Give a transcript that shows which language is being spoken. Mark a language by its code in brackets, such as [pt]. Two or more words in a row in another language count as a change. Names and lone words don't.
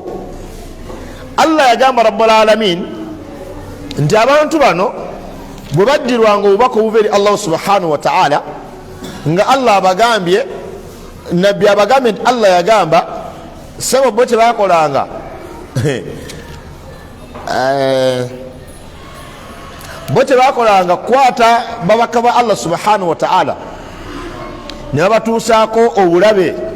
[lg] Allah yagamba [ar] رب العالمين [lg] nti abantu bano bwe baddirwanga obubaka obuva eri Allah [ar] سبحانه وتعالى [lg] nga Allah abagambye, nabbi abagambye nti Allah yagamba sabo bo tebakolanga bo tebakolanga kukwata babaka ba Allah [ar] سبحانه وتعالى [lg] ne babatuusaako obulabe.